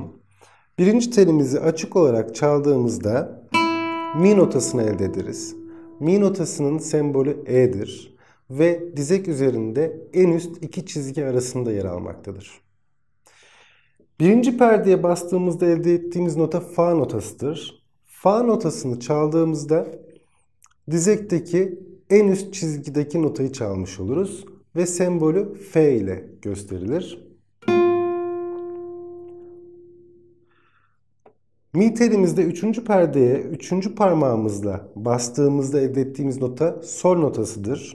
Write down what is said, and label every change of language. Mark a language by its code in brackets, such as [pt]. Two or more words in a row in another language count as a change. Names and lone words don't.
[tr] Birinci telimizi açık olarak çaldığımızda mi notasını elde ederiz. Mi notasının sembolü E'dir ve dizek üzerinde en üst iki çizgi arasında yer almaktadır. Birinci perdeye bastığımızda elde ettiğimiz nota Fa notasıdır. Fa notasını çaldığımızda dizekteki en üst çizgideki notayı çalmış oluruz ve sembolü F ile gösterilir. Mi telimizde 3. perdeye 3. parmağımızla bastığımızda elde ettiğimiz nota Sol notasıdır.